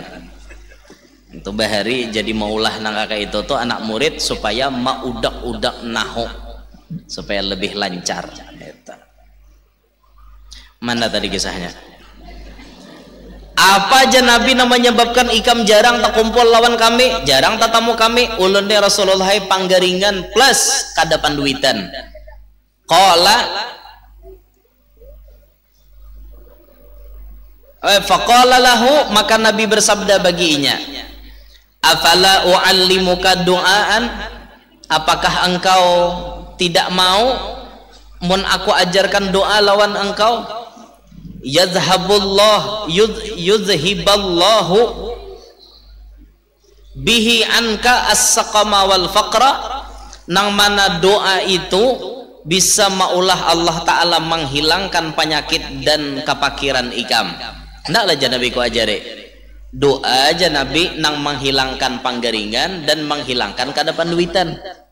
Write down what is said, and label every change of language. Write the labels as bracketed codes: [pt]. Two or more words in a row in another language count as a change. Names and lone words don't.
[bjn] Itu bahari jadi maulah nang kakak itu tuh anak murid supaya maudak-udak nahu supaya lebih lancar. Mana tadi kisahnya? Apa aja Nabi menyebabkan ikam jarang tak kumpul lawan kami, jarang tatamu kami? Ulun dia Rasulullah panggaringan plus kada panduitan. [ar] قال فقال له, [bjn] maka Nabi bersabda baginya, [ar] أفلا أعلمك دعاء, [bjn] apakah engkau tidak mau mun aku ajarkan doa lawan engkau? [ar] يذهب الله به عنك السقم والفقر, [bjn] nang mana doa itu bisa maulah Allah Ta'ala menghilangkan penyakit dan kepakiran ikam. Hendaklah Nabi ku ajari doa aja Nabi nang menghilangkan panggaringan dan menghilangkan kada panduitan.